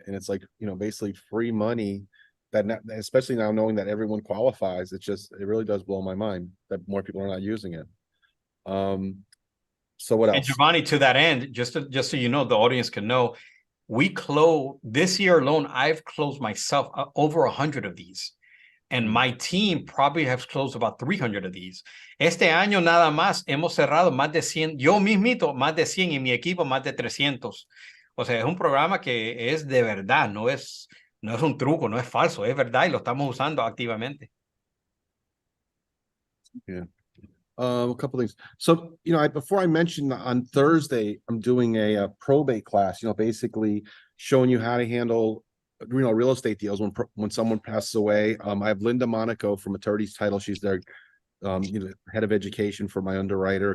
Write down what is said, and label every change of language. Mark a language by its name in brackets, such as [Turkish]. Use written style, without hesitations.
[English] And it's like, you know, basically free money that, especially now knowing that everyone qualifies, it really does blow my mind that more people are not using it. So what else? And Giovanni, to that end, just so you know, the audience can know, we close this year alone. I've closed myself over 100 of these, and my team probably has closed about 300 of these. [Spanish] Este año nada más hemos cerrado más de 100. Yo mismito más de 100 y mi equipo más de 300. O sea, es un programa que es de verdad, no es un truco, no es falso, es verdad y lo estamos usando activamente. [English] Yeah. A couple things. So, you know, before I mentioned on Thursday, I'm doing a probate class, you know, basically showing you how to handle, you know, real estate deals when someone passes away. I have Linda Monaco from Attorney's Title. She's their, you know, head of education for my underwriter.